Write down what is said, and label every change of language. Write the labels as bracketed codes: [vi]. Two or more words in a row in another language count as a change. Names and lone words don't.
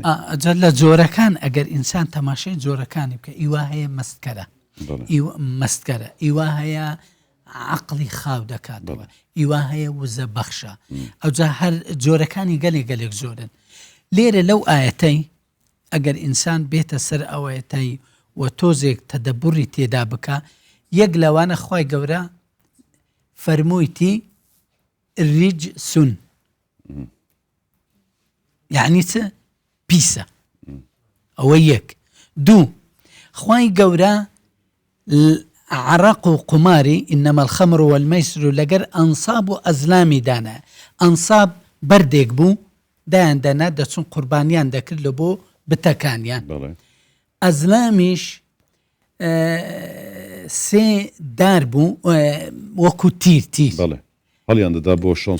[ckb] ئەجا لە جۆرەکان ئەگەر ئینسان تەماشای جۆرەکانی بکە ئیوا هەیە مەستکەرە ئیوا هەیە عەقڵی خاو دەکاتەوە ئیوا هەیە وزە بەخشە ئەوجا هەر جۆرەکانی گەلێک زۆرن لێرە لەو ئاەتەی ئەگەر ئینسان بێتە سەر ئەوەتەی و تۆزێک تەدەبوری تێدا بکە یەک لەوانە خوای گەورە فەرموویتی ریجسون یعنی چ پیسە ئەوە یەک دوو خوای گەورە عرق و قماری [ar] إنما الخمر والميسر [ckb] لەگەر ئەنساب و ئەزلامی دانە ئەنساب بەردێک بوو دایان دەنا دەچون قوربانیان دەکرد لە بۆ بتەکانیان ئەزلامیش سێ دار بوو وەکو تیر هەڵیان دەدا بۆ شانس